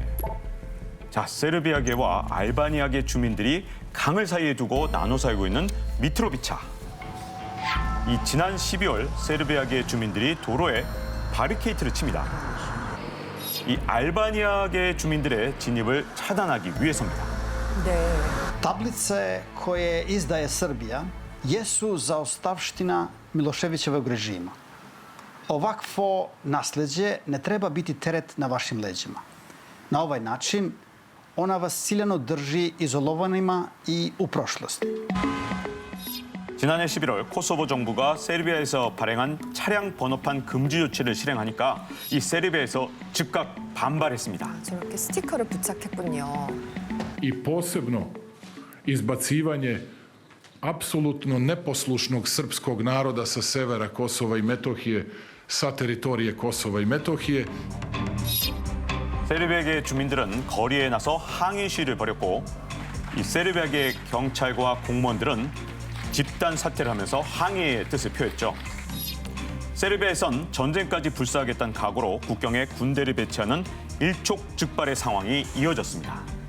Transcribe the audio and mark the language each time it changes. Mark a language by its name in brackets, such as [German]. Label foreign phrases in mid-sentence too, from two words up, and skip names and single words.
[Korean] 자, 세르비아계와 알바니아계 주민들이 강을 사이에 두고 나눠 살고 있는 미트로비차. 이 지난 12월 세르비아계 주민들이 도로에 바리케이트를 칩니다. 이 알바니아계 주민들의 진입을 차단하기 위해서입니다. 네. [Bosnian] Tablice koje izdaje Srbija jesu zaostavština Miloševićevog režima. Ovakvo nasljeđe ne treba biti teret na vašim leđima. Na ovaj način ona vas ciljano drži izolovanima i u prošlosti. [Korean] 지난해 11월 코소보 정부가 세르비아에서 발행한 차량 번호판 금지 조치를 실행하니까 이 세르비아에서 즉각 반발했습니다. 저렇게 스티커를 부착했군요. [Serbian] I posebno izbacivanje apsolutno neposlušnog srpskog naroda sa severa Kosova i Metohije, sa teritorije Kosova i Metohije. [Korean] 세르비아계 주민들은 거리에 나서 항의 시위를 벌였고 이 세르비아계 경찰과 공무원들은 집단 사퇴를 하면서 항의의 뜻을 표했죠. 세르비아에선 전쟁까지 불사하겠다는 각오로 국경에 군대를 배치하는 일촉즉발의 상황이 이어졌습니다.